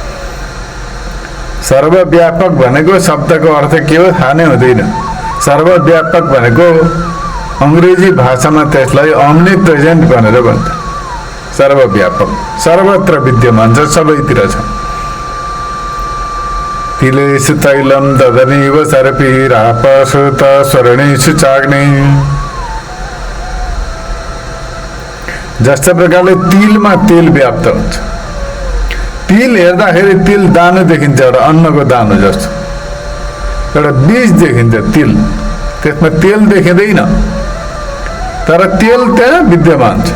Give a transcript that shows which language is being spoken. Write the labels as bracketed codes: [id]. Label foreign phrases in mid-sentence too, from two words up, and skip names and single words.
[ne] सर्वव्यापक भनेको शब्दको अर्थ के हो थाहा नै हुँदैन। सर्वव्यापक भनेको अंग्रेजी भाषामा त्यसलाई अम्नि प्रेजेन्ट भनेर भन्छ। सर्वव्यापक सर्वत्र विद्यमान छ, सबैतिर छ। [sa] तिलेषु तैलम ददनीव सर्पिरापसुत स्वर्णेषु चाग्नि। [ne] जस्ता प्रकारले तिलमा तेल व्याप्त हुन्छ। तिल हेर्दाखेरि तिल दानो देखिन्छ, एउटा अन्नको दानो जस्तो, एउटा बीज देखिन्छ तिल, त्यसमा तेल देखिँदैन तर तेल त्यहाँ विद्यमान छ।